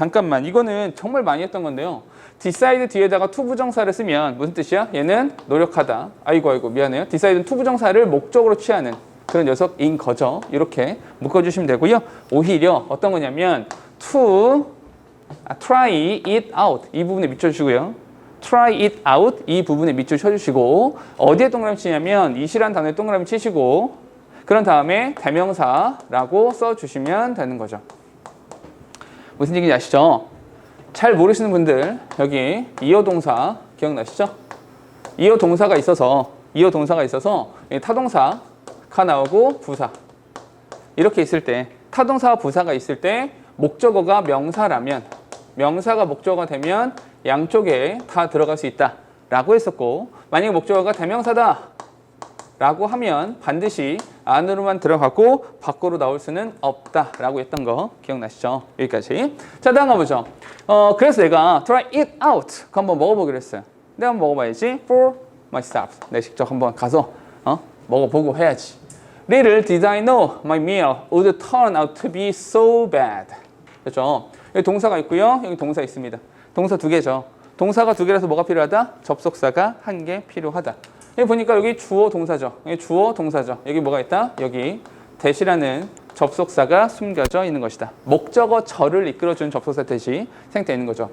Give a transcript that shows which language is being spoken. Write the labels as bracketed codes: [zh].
[ko] 잠깐만, 이거는 정말 많이 했던 건데요. decide 뒤에다가 to 부정사를 쓰면 무슨 뜻이야? 얘는 노력하다. 아이고, 미안해요. decide는 to 부정사를 목적으로 취하는 그런 녀석인 거죠. 이렇게 묶어주시면 되고요. [en] 오히려 어떤 거냐면 to try it out. [ko] 이 부분에 밑쳐주시고요. [en] try it out. [ko] 이 부분에 밑줄 쳐주시고 어디에 동그라미 치냐면 it이란 단어에 동그라미 치시고 그런 다음에 대명사라고 써주시면 되는 거죠. 무슨 얘기인지 아시죠? 잘 모르시는 분들 여기 이어 동사 기억나시죠? 이어 동사가 있어서 타동사가 나오고 부사 이렇게 있을 때 타동사와 부사가 있을 때 목적어가 명사라면 명사가 목적어가 되면 양쪽에 다 들어갈 수 있다 라고 했었고 만약에 목적어가 대명사다 라고 하면 반드시 안으로만 들어가고 밖으로 나올 수는 없다라고 했던 거 기억나시죠? 여기까지. 자, 다음 가보죠. 그래서 내가 try it out 그거 한번 먹어보기로 했어요. 내가 한번 먹어봐야지. For myself. 내가 직접 한번 가서 먹어보고 해야지. [en] Little did I know my meal would turn out to be so bad. [ko] 그렇죠? 여기 동사가 있고요. 여기 동사 있습니다. 동사 두 개죠. 동사가 두 개라서 뭐가 필요하다? 접속사가 한 개 필요하다. 여기 보니까 여기 주어 동사죠. 여기 뭐가 있다? 여기 대시라는 접속사가 숨겨져 있는 것이다. 목적어 절을 이끌어주는 접속사 대시 생략되어 있는 거죠.